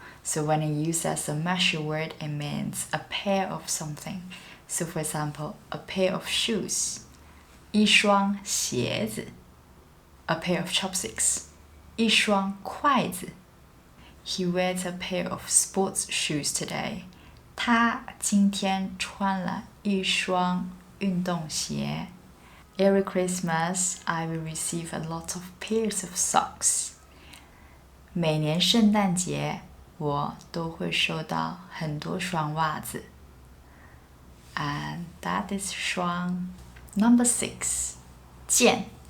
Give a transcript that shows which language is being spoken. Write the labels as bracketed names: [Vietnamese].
[English] So when it used as a measure word, it means a pair of something. So for example, a pair of shoes, [Chinese] 一双鞋子, [English] a pair of chopsticks, [Chinese] 一双筷子. [English] He wears a pair of sports shoes today. [Chinese] 他今天穿了一双运动鞋. [English] Every Christmas, I will receive a lot of pairs of socks. [Chinese] 每年圣诞节我都会收到很多双袜子. [English] And that is 双.Number 6, 件.